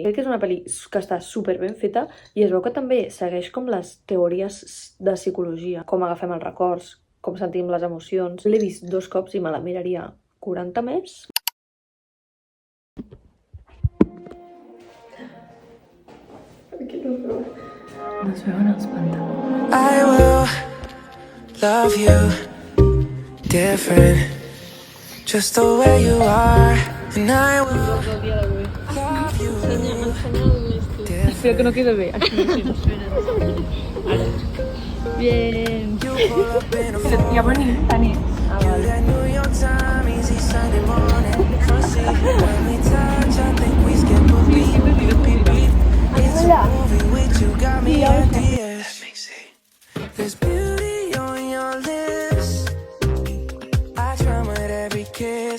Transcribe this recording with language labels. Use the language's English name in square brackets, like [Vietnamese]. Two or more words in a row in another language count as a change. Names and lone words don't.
[Catalan] Crec que és una pel·li que està super ben feta i es veu que també segueix com les teories de psicologia, com agafem els records, com sentim les emocions. L'he vist 2 cops i me la miraria 40 més. No es veuen els pantalons. [English] I will love you different, just the way you are, and I will love you different. [Spanish] Espero que no quede bé. Bien. [Catalan] Ja venim, Tani. Ah, vale. [English] There's beauty on your lips. I try with every kiss.